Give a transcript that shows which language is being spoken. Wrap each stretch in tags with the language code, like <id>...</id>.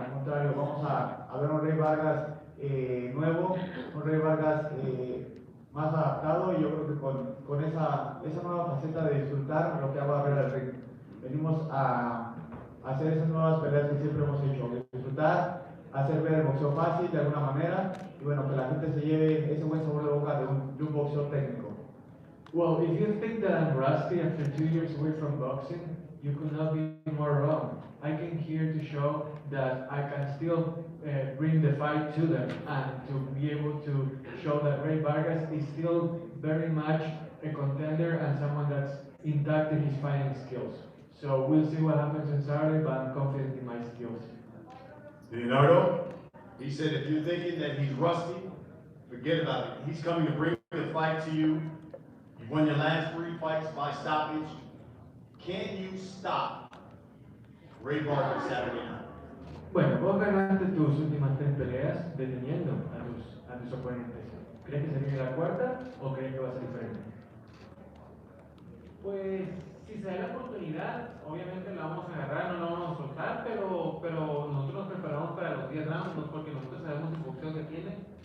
<es>Al contrario, vamos a ver un Rey Vargas nuevo, un Rey Vargas más adaptado, y yo creo que con esa nueva faceta de disfrutar lo que hago arriba del ring. Venimos a hacer esas nuevas peleas que siempre hemos hecho, disfrutar, hacer ver el boxeo fácil de alguna manera, y bueno, que la gente se lleve ese buen sabor de boca de un boxeo técnico.</es> <en>Well, if you think that I'm rusty after 2 years away from boxing, you could not be more wrong. I came here to show that I can still bring the fight to them and to be able to show that Rey Vargas is still very much a contender and someone that's intact in his fighting skills. So we'll see what happens on Saturday, but I'm confident in my skills. Leonardo, he said if you're thinking that he's rusty, forget about it. He's coming to bring the fight to you. You've won your last 3 fights by stoppage. Can you stop Rey Vargas Saturday night?</en> <es>Bueno, vos ganaste tus últimas 3 peleas deteniendo a tus oponentes. ¿Crees que se viene la cuarta o crees que va a ser diferente? Pues si se da la oportunidad, obviamente la vamos a agarrar, no la vamos a soltar, pero nosotros nos preparamos para los 10 rounds porque nosotros sabemos el boxeo que tiene.</es>